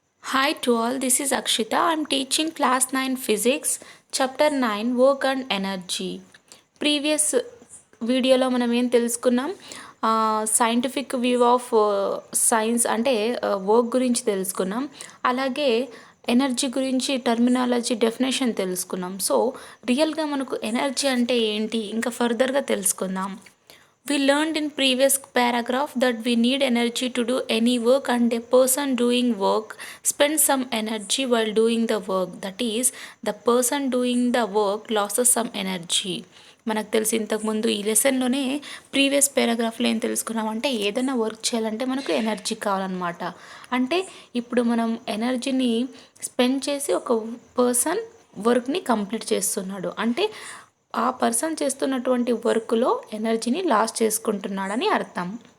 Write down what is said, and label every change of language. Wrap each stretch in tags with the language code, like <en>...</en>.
<en>Hi to all, this is Akshita. I'm teaching class 9 physics, chapter 9 work and energy.</en> <te>Previous వీడియోలో మనం ఏం తెలుసుకున్నాం, scientific view of science అంటే work గురించి తెలుసుకున్నాం. అలాగే ఎనర్జీ గురించి టర్మినాలజీ డెఫినేషన్ తెలుసుకున్నాం. సో రియల్గా మనకు ఎనర్జీ అంటే ఏంటి ఇంకా ఫర్దర్గా తెలుసుకుందాం.</te> <en>We learned in previous paragraph that we need energy to do any work and a person doing work spends some energy while doing the work. That is, the person doing the work loses some energy.</en> <te>మనకు తెలిసి ఇంతకుముందు ఈ లెసన్లోనే previous పారాగ్రాఫ్లో ఏం తెలుసుకున్నామంటే ఏదైనా work చేయాలంటే మనకు energy కావాలన్నమాట. అంటే ఇప్పుడు మనం ఎనర్జీని స్పెండ్ చేసి ఒక పర్సన్ వర్క్ని కంప్లీట్ చేస్తున్నాడు అంటే ఆ పర్సన్ చేస్తున్నటువంటి వర్క్లో ఎనర్జీని లాస్ చేసుకుంటున్నాడని అర్థం.</te>